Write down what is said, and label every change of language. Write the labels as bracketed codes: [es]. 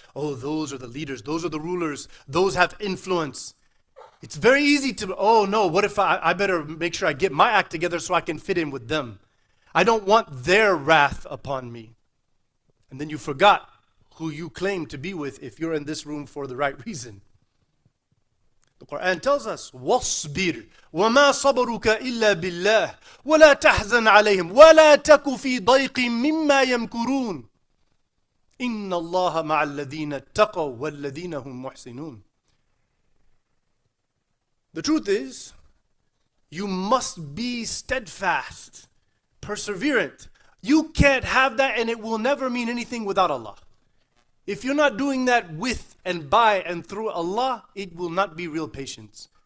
[en] Oh, those are the leaders, those are the rulers, those have influence. It's very easy to, oh no, what if I better make sure I get my act together so I can fit in with them. I don't want their wrath upon me. And then you forgot who you claim to be with if you're in this room for the right reason. The Quran tells us, [ar] وَاصْبِرْ وَمَا صَبَرُكَ إِلَّا بِاللَّهِ وَلَا تَحْزَنْ عَلَيْهِمْ وَلَا تَكُ فِي ضَيْقٍ مِّمَّا يَمْكُرُونَ إِنَّ اللَّهَ مَعَ الَّذِينَ اتَّقَوْا وَالَّذِينَ هُمْ مُحْسِنُونَ. [en] The truth is, you must be steadfast, perseverant. You can't have that, and it will never mean anything without Allah. If you're not doing that with and by and through Allah, it will not be real patience.